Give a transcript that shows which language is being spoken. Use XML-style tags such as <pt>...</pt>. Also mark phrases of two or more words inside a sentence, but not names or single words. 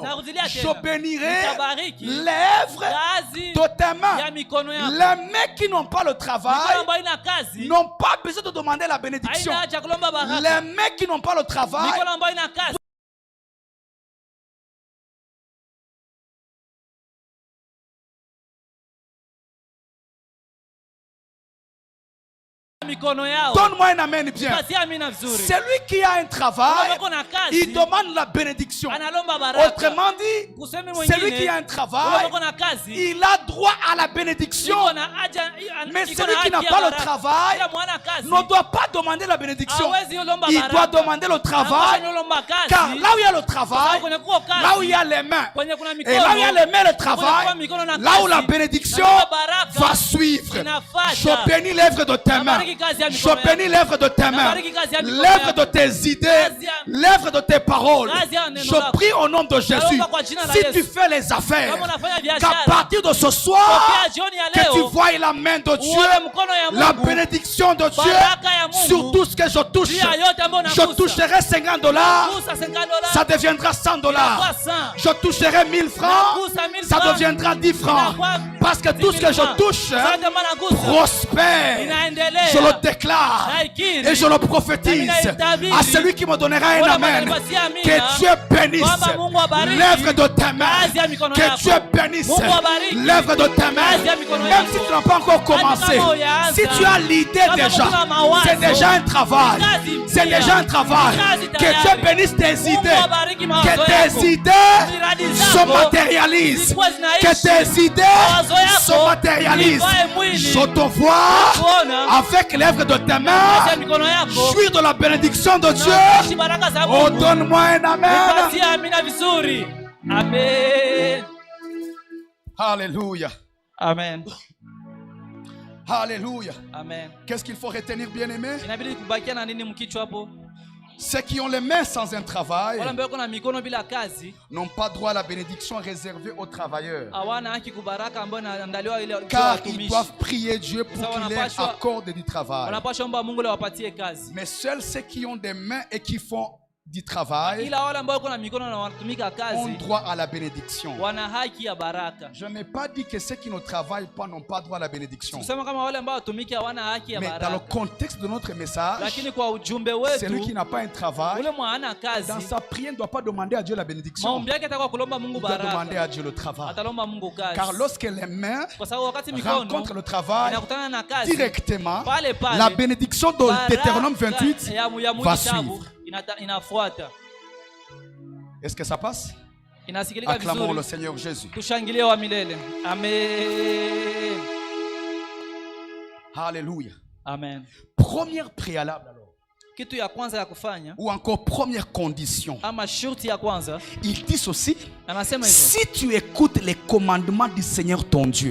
<sw>Narudilia</sw> <fr>Je</fr> <sw>tena.</sw> <fr>bénirai</fr> <sw>Nitabariki</sw> <fr>l'œuvre</fr> <sw>kazi</sw> <fr>de tes</fr> <sw>ya</sw> <fr>mains.</fr> <sw>mikono yako.</sw> <fr>Les mains qui n'ont pas le</fr> <sw>Mikono</sw> <fr>travail</fr> <sw>ambayo ina kazi</sw> <fr>n'ont pas besoin de demander la bénédiction.</fr> <sw>haina haja kulomba baraka.</sw> <fr>Les mains qui n'ont pas le travail</fr> <sw>Mikono ambayo ina kazi mikono yao.</sw> <fr>donne-moi un amen bien.</fr> <sw>Patia amina vizuri.</sw> <fr>Celui qui a un travail,</fr> <sw>Uko na kazi,</sw> <fr>il demande la bénédiction.</fr> <sw>analomba baraka.</sw> <fr>Autrement dit,</fr> <sw>Kusemi</sw> <fr>celui</fr> <sw>mwingine,</sw> <fr>qui a un travail,</fr> <sw>uko na kazi,</sw> <fr>il a droit à la bénédiction.</fr> <sw>iko na haja,</sw> <fr>Mais</fr> <sw>iko</sw> <fr>celui</fr> <sw>na</sw> <fr>qui n'a</fr> <sw>haki ya</sw> <fr>pas le</fr> <sw>baraka.</sw> <fr>travail</fr> <sw>Ila mwana kazi,</sw> <fr>ne doit pas demander la bénédiction.</fr> <sw>hawezi lomba</sw> <fr>Il</fr> <sw>baraka.</sw> <fr>doit demander le travail.</fr> <sw>Anapaswa lomba kazi.</sw> <fr>Car là où il y a le travail,</fr> <sw>Kwenye kuko kazi,</sw> <fr>là où il y a les mains,</fr> <sw>kwenye kuna</sw> <fr>et</fr> <sw>mikono,</sw> <fr>là où il y a les mains, le</fr> <sw>kwenye</sw> <fr>travail,</fr> <sw>kuna mikono na</sw> <fr>là où</fr> <sw>kazi,</sw> <fr>la bénédiction</fr> <sw>na baraka</sw> <fr>va suivre.</fr> <sw>inafuata.</sw> <fr>Je bénis l'œuvre de tes mains.</fr> <sw>Nabariki kazi ya mikono</sw> <fr>Je bénis</fr> <sw>yako.</sw> <fr>l'œuvre de tes mains.</fr> <sw>Nabariki kazi ya mikono</sw> <fr>L'œuvre</fr> <sw>yako.</sw> <fr>de tes idées.</fr> <sw>Kazi ya-</sw> <fr>L'œuvre de tes paroles.</fr> <sw>Kazi ya neno</sw> <fr>Je</fr> <sw>lako.</sw> <fr>prie au nom de Jésus.</fr> <sw>Naomba kwa jina la</sw> <fr>Si</fr> <sw>Yesu.</sw> <fr>tu fais les affaires,</fr> <sw>Kama unafanya</sw> <fr>qu'à</fr> <sw>biashara,</sw> <fr>partir de ce soir,</fr> <sw>tokea jioni ya</sw> <fr>que tu</fr> <sw>leo,</sw> <fr>vois la main de Dieu,</fr> <sw>uone mkono ya</sw> <fr>la</fr> <sw>Mungu,</sw> <fr>bénédiction de Dieu</fr> <sw>baraka ya Mungu,</sw> <fr>sur tout ce que je touche.</fr> <sw>juu ya yote ambayo</sw> <fr>Je</fr> <sw>unagusa.</sw> <fr>toucherai $50.</fr> <sw>Gusa $50,</sw> <fr>Ça deviendra $100.</fr> <sw>inakuwa 100.</sw> <fr>Je toucherai 1000 francs.</fr> <sw>Nagusa 1000</sw> <fr>Ça</fr> <sw>francs.</sw> <fr>deviendra 10 francs.</fr> <sw>Inakuwa</sw> <fr>Parce que tout ce</fr> <sw>10</sw> <fr>que</fr> <sw>000</sw> <fr>je</fr> <sw>francs.</sw> <fr>touche</fr> <sw>Zote ambayo nagusa,</sw> <fr>prospère.</fr> <sw>inaendelea.</sw> <fr>Je le déclare</fr> <sw>Naikiri.</sw> <fr>et je le prophétise à celui qui me donnera un</fr> <sw>Wala</sw> <fr>amen.</fr> <sw>atanipatia amina.</sw> <fr>Que Dieu bénisse</fr> <sw>Kwamba Mungu abariki</sw> <fr>l'œuvre de tes mains.</fr> <sw>kazi ya mikono</sw> <fr>Que</fr> <sw>yako.</sw> <fr>Dieu bénisse</fr> <sw>Mungu abariki</sw> <fr>l'œuvre de tes mains.</fr> <sw>kazi ya mikono</sw> <fr>Même</fr> <sw>yako.</sw> <fr>si tu n'as pas encore commencé,</fr> <sw>kama hujaanza.</sw> <fr>si tu as l'idée</fr> <sw>Kama</sw> <fr>déjà,</fr> <sw>kuna mawazo.</sw> <fr>c'est déjà un travail.</fr> <sw>Kazi</sw> <fr>C'est</fr> <sw>pia.</sw> <fr>déjà un travail.</fr> <sw>Kazi</sw> <fr>Que</fr> <sw>tayari.</sw> <fr>Dieu bénisse tes</fr> <sw>Mungu</sw> <fr>idées.</fr> <sw>abariki mawazo</sw> <fr>Que</fr> <sw>yako.</sw> <fr>tes idées</fr> <sw>Miradi</sw> <fr>se</fr> <sw>zako</sw> <fr>matérialisent.</fr> <sw>zikuwe zinaishi.</sw> <fr>Que tes idées</fr> <sw>Mawazo yako</sw> <fr>se matérialisent.</fr> <sw>zivae mwili.</sw> <fr>Je te vois</fr> <sw>Kuona</sw> <fr>avec l'œuvre de tes</fr> <sw>kazi ya</sw> <fr>mains</fr> <sw>mikono yako.</sw> <fr>jouir de la bénédiction de Dieu.</fr> <sw>Unaishi baraka za</sw> <fr>Oh,</fr> <sw>Mungu.</sw> <fr>donne-moi un amen.</fr> <sw>Nipatie amina vizuri. Amen. Alléluia. Amen. Alléluia. Amen.</sw> <fr>Qu'est-ce qu'il faut retenir, bien-aimé?</fr> <sw>Inabidi kubakia na nini mkichwa hapo?</sw> <fr>Ceux qui ont les mains sans un travail</fr> <sw>Wale ambao wako na mikono bila kazi</sw> <fr>n'ont pas droit à la bénédiction réservée aux travailleurs.</fr> <sw>hawana haki kubaraka ambayo inaandaliwa ile kwa</sw> <fr>Car ils</fr> <sw>watumishi.</sw> <fr>doivent prier Dieu pour qu'il leur accorde du travail.</fr> <sw>Wanapaswa omba Mungu ile wapatie kazi.</sw> <fr>Mais seuls ceux qui ont des mains et qui font du travail</fr> <sw>Ila wale ambao wako na mikono na wanatumika</sw> <fr>ont</fr> <sw>kazi</sw> <fr>droit à la bénédiction.</fr> <sw>wana haki ya baraka.</sw> <fr>Je n'ai pas dit que ceux qui ne travaillent pas n'ont pas droit à la bénédiction.</fr> <sw>Kusema kama wale ambao watumiki hawana haki ya</sw> <fr>Mais dans le</fr> <sw>baraka.</sw> <fr>contexte de notre message,</fr> <sw>Lakini kwa ujumbe</sw> <fr>celui qui</fr> <sw>wetu</sw> <fr>n'a pas un travail,</fr> <sw>ule mwana</sw> <fr>dans</fr> <sw>kazi</sw> <fr>sa prière, ne doit pas demander à Dieu la bénédiction.</fr> <sw>maombi yake atakuwa kulomba Mungu</sw> <fr>Il doit demander</fr> <sw>baraka.</sw> <fr>à Dieu le travail.</fr> <sw>Atalomba Mungu kazi.</sw> <fr>Car lorsque les mains</fr> <sw>Kwa sababu wakati mikono</sw> <fr>rencontrent le travail</fr> <sw>inakutana na kazi</sw> <fr>directement,</fr> <sw>pale pale,</sw> <fr>la bénédiction de</fr> <sw>baraka</sw> <fr>Deutéronome 28</fr> <sw>ya</sw> <fr>va</fr> <sw>kitabu</sw> <fr>suivre.</fr> <sw>inafuata.</sw> <fr>Est-ce que ça passe?</fr> <sw>Inasikilika</sw> <fr>Acclamons le</fr> <sw>vizuri.</sw> <fr>Seigneur Jésus.</fr> <sw>Tushangilie wa milele. Amen. Alléluia. Amen.</sw> <fr>Première préalable alors,</fr> <sw>Kitu ya kwanza ya kufanya</sw> <fr>ou encore première condition,</fr> <sw>ama shurti ya kwanza</sw> <fr>il dit ceci:</fr> <sw>anasema hivyo,</sw> <fr>si tu écoutes les commandements du Seigneur ton Dieu.</fr>